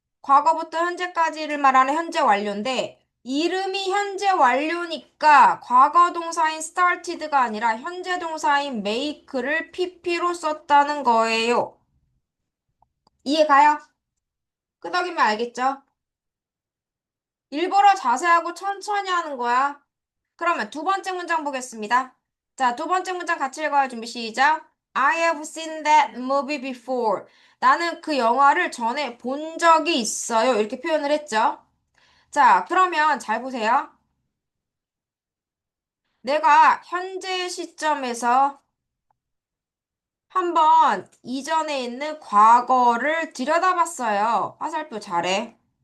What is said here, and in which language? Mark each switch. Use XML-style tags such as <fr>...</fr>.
<ko>과거부터 현재까지를 말하는 현재 완료인데 이름이 현재 완료니까 과거 동사인 started가 아니라 현재 동사인 make를 pp로 썼다는 거예요. 이해가요? 끄덕이면 알겠죠? 일부러 자세하고 천천히 하는 거야. 그러면 두 번째 문장 보겠습니다. 자, 두 번째 문장 같이 읽어요. 준비 시작.</ko> <en>I have seen that movie before.</en> <ko>나는 그 영화를 전에 본 적이 있어요. 이렇게 표현을 했죠. 자, 그러면 잘 보세요. 내가 현재 시점에서 한번 이전에 있는 과거를 들여다봤어요. 화살표 잘해.</ko>